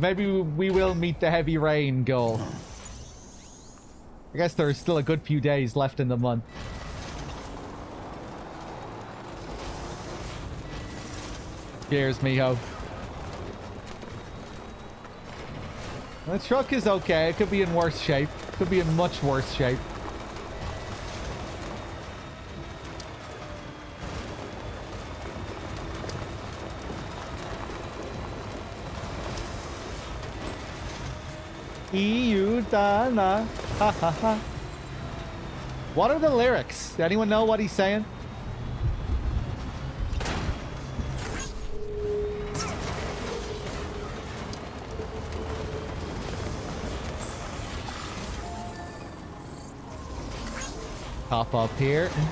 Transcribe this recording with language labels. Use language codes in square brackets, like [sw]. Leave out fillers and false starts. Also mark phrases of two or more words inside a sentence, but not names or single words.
[en] Maybe we will meet the heavy rain goal. I guess there's still a good few days left in the month. Cheers, Miho. The truck is okay. It could be in worse shape. Could be in much worse shape. Iudana. Ha ha ha. What are the lyrics? Anyone know what he's saying? Pop up here.